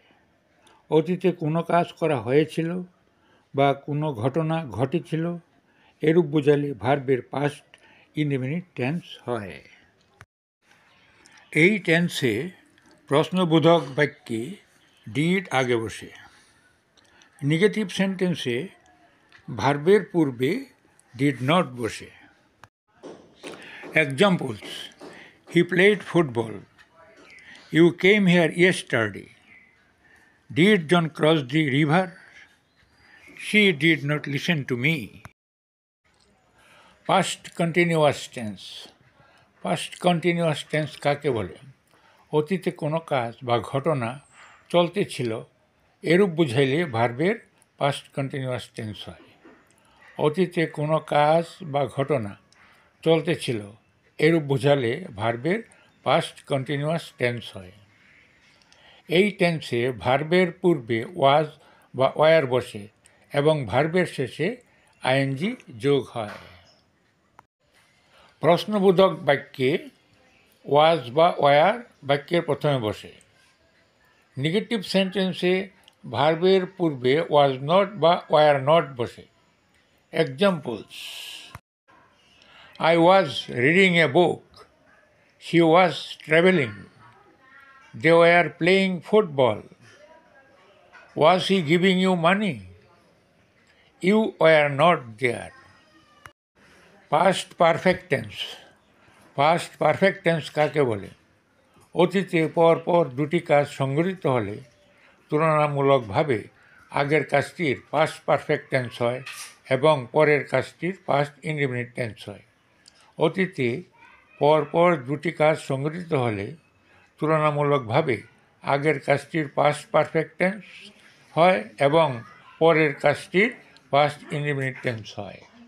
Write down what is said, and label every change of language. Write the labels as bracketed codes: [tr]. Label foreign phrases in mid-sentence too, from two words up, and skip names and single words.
[bn] অতীতে কোনো কাজ করা হয়েছিল বা কোনো ঘটনা ঘটেছিল এরূপ বোঝালে ভার্বের [en] past indefinite tense [bn] হয়। এই টেন্সে প্রশ্নবোধক বাক্যে ডিড আগে বসে। [en] negative sentence [bn] ভার্বের পূর্বে [en] did not [bn] বসে। [en] এক্সাম্পলস: He played football. You came here yesterday. Did John cross the river? She did not listen to me. Past continuous tense. Past continuous tense [bn] কাকে বলে? অতীতে কোনো কাজ বা ঘটনা চলতে ছিল এরূপ বুঝাইলে ভার্বের [en] past continuous tense [bn] হয়। অতীতে কোনো কাজ বা ঘটনা চলতে ছিল এরূপ বোঝালে ভার্বের [en] past continuous tense [bn] হয়। এই টেন্সে ভার্বের পূর্বে ওয়াজ বা ওয়ার বসে এবং ভার্বের শেষে আইএনজি যোগ হয়। প্রশ্নবোধক বাক্যে ওয়াজ বা ওয়ার বাক্যের প্রথমে বসে। [en] negative sentence [bn] ভার্বের পূর্বে [en] was not [bn] বা [en] were not [bn] বসে। [en] এক্সাম্পলস: I was reading a book. She was traveling. They were playing football. Was he giving you money? You were not there. Past perfect tense. Past perfect tense [bn] কাকে বলে? অতীতে পরপর দুটি কাজ সংঘটিত হলে তুলনামূলকভাবে আগের কাজটির [en] past perfect tense [bn] হয় এবং পরের কাজটির [en] past indefinite tense [bn] হয়। অতীতে পরপর দুটি কাজ সংঘটিত হলে তুলনামূলকভাবে আগের কাজটির [en] past perfect tense [bn] হয় এবং পরের কাজটির [en] past indefinite tense [bn] হয়।